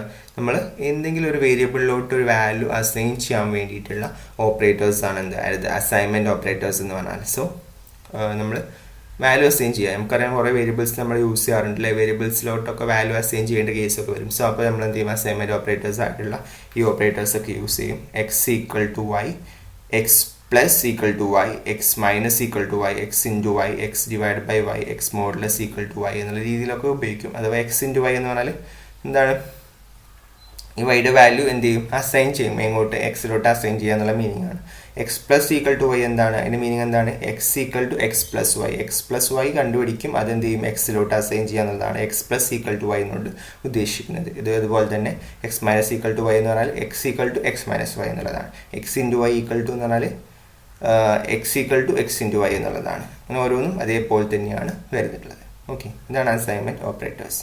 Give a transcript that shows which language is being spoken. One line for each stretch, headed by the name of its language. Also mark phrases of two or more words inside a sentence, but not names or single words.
Malayalam: നമ്മൾ എന്തെങ്കിലും ഒരു വേരിയബിളിലോട്ട് ഒരു
English: value assign
Malayalam: ചെയ്യാൻ വേണ്ടിയിട്ടുള്ള ഓപ്പറേറ്റേഴ്സ് ആണ് എന്ത്?
English: assignment operators
Malayalam: എന്ന് പറഞ്ഞാൽ. സോ നമ്മൾ
English: value assign
Malayalam: ചെയ്യുക. നമുക്കറിയാം കുറേ വേരിയബിൾസ് നമ്മൾ യൂസ് ചെയ്യാറുണ്ടല്ലേ? വേരിയബിൾസിലോട്ടൊക്കെ
English: value assign
Malayalam: ചെയ്യേണ്ട കേസൊക്കെ വരും. സോ അപ്പോൾ നമ്മൾ എന്ത് ചെയ്യും?
English: assignment operators
Malayalam: ആയിട്ടുള്ള ഈ ഓപ്പറേറ്റേഴ്സൊക്കെ യൂസ് ചെയ്യും.
English: x = y, x plus = y, x minus = y, x into y, x divided by y, x modulus = y
Malayalam: എന്നുള്ള രീതിയിലൊക്കെ ഉപയോഗിക്കും. അഥവാ
English: x into y
Malayalam: എന്ന് പറഞ്ഞാൽ എന്താണ്? ഈ വൈയുടെ വാല്യൂ എന്ത് ചെയ്യും? അസൈൻ ചെയ്യും. എങ്ങോട്ട്? എക്സിലോട്ട് അസൈൻ ചെയ്യുക എന്നുള്ള മീനിങ് ആണ്.
English: x plus = y
Malayalam: എന്താണ്? അതിൻ്റെ മീനിങ് എന്താണ്?
English: x = x plus y. x plus y
Malayalam: കണ്ടുപിടിക്കും. അതെന്ത് ചെയ്യും? എക്സിലോട്ട് അസൈൻ ചെയ്യുക എന്നുള്ളതാണ്
English: x plus = y
Malayalam: എന്നുകൊണ്ട് ഉദ്ദേശിക്കുന്നത്. അതുപോലെ തന്നെ
English: x minus = y
Malayalam: എന്ന് പറഞ്ഞാൽ
English: x = x minus y
Malayalam: എന്നുള്ളതാണ്.
English: x into y
Malayalam: എന്ന് പറഞ്ഞാൽ
English: x = x into y
Malayalam: എന്നുള്ളതാണ്. അങ്ങനെ ഓരോന്നും അതേപോലെ തന്നെയാണ് വരുന്നിട്ടുള്ളത്. ഓക്കെ, ഇതാണ്
English: assignment operators.